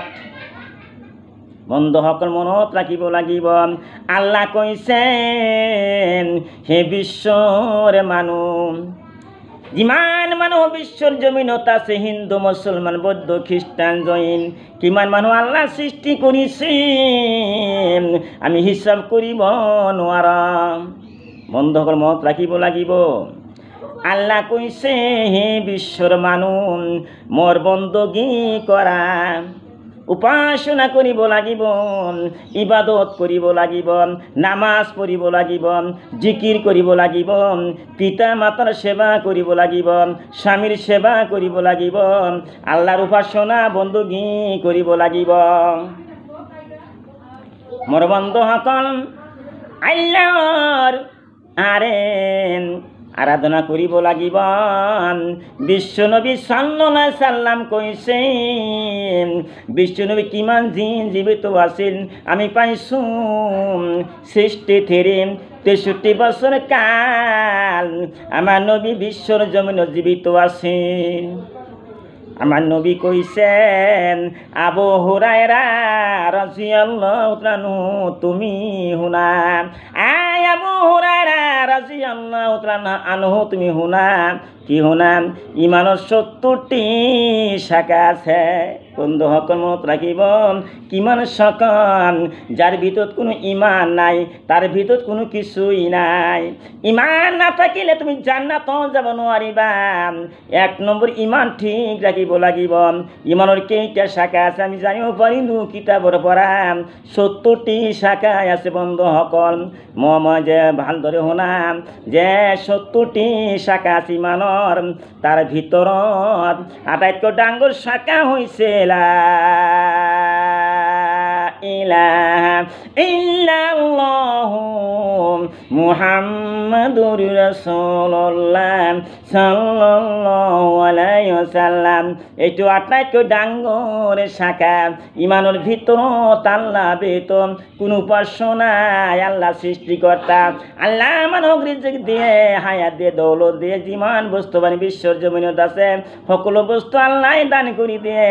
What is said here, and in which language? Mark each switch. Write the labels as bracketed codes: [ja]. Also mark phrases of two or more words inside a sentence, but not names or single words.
[as] বন্ধুসকল, মনত ৰাখিব লাগিব, আল্লাহ কৈছে হে বিশ্বৰ মানুহ, যিমান মানুহ বিশ্বৰ জমিনত আছে, হিন্দু, মুছলমান, বৌদ্ধ, খ্ৰীষ্টান, জৈন, কিমান মানুহ আল্লাহ সৃষ্টি কৰিছে আমি হিচাপ কৰিব নোৱাৰোঁ। বন্ধুসকল, মনত ৰাখিব লাগিব, আল্লাহ কৈছে হে বিশ্বর মানুষ, মোর বন্দগী করা, উপাসনা করিব লাগিব, ইবাদত করিব লাগিব, নামাজ পড়িব লাগিব, জিকির করিব লাগিব, পিতা মাতার সেবা করিব লাগিব, স্বামীর সেবা করিব লাগিব, আল্লাহর উপাসনা বন্দগী করিব লাগিব। মোর বন্ধুসকল, আল্লাহর আরাধনা করিব লাগিব। বিশ্বনবী [ar] صلى الله عليه سلم [as] কৈছে, বিশ্বনবী কিমান দিন জীবিত আছিল আমি পাইছোঁ, সৃষ্টি থেকে 63 বছর কাল আমার নবী বিশ্বর জমিনত জীবিত আছে। [bn] আমার নবী কইছেন, আবু হুরায়রা [ar] رضي الله تعالى [bn] তুমি শুনা, আবু হুরায়রা [ar] رضي الله تعالى عنه [bn] তুমি শুনা। [as] কি শুনা? ইমানৰ 70টি শাখা আছে। বন্ধুসকল, মনত ৰাখিব, কিমান শাখা? যাৰ ভিতৰত কোনো ইমান নাই, তাৰ ভিতৰত কোনো কিছুই নাই। ইমান নাথাকিলে তুমি জান্নাত যাব নোৱাৰিবা। 1 নম্বৰ ইমান ঠিক ৰাখিব লাগিব। ইমানৰ কেইটা শাখা আছে আমি জানিব পাৰিলোঁ কিতাপৰ পৰা। 70টি শাখা আছে। বন্ধুসকল, মই যে ভালদৰে শুনাম যে 70টি শাখা আছে ইমানৰ। তাৰ ভিতৰত আটাইতকৈ ডাঙৰ শাখা হৈছে [ar] لا إله إلا الله محمد رسول الله صلى الله عليه وسلم. [as] এইটো আটাইতকৈ ডাঙৰ শাখা। ইমানৰ ভিতৰত আল্লাহ ব্যতীত কোনো উপাস্য নাই। আল্লাহ সৃষ্টিকৰ্তা। আল্লাহ মানুহক ৰিজিক দিয়ে, হায়াত দিয়ে, দৌলত দিয়ে, যিমান বস্তু বিশ্বৰ জমিনত আছে সকলো বস্তু আল্লাহ দান কৰি দিয়ে।